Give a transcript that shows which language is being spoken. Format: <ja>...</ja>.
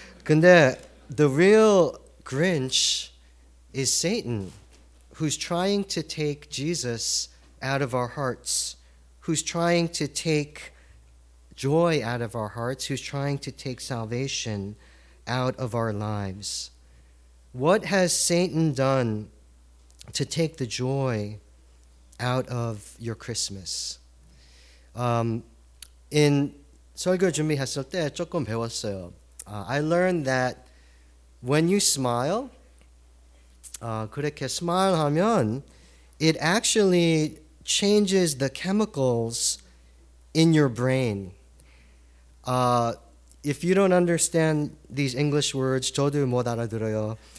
<en>근데 the real Grinch is Satan, who's trying to take Jesus out of our hearts, who's trying to take joy out of our hearts, who's trying to take salvation out of our lives. What has Satan done to take the joy out of your Christmas?</en> <ko>인 설교 준비했을 때 조금 배웠어요.</ko> <en>I learned that when you smile,</en> <ko>그렇게</ko> <en>smile</en> <ko>하면</ko> <en>it actually changes the chemicals in your brain. If you don't understand these English words,</en> <ko>저도 못 알아들어요.</ko>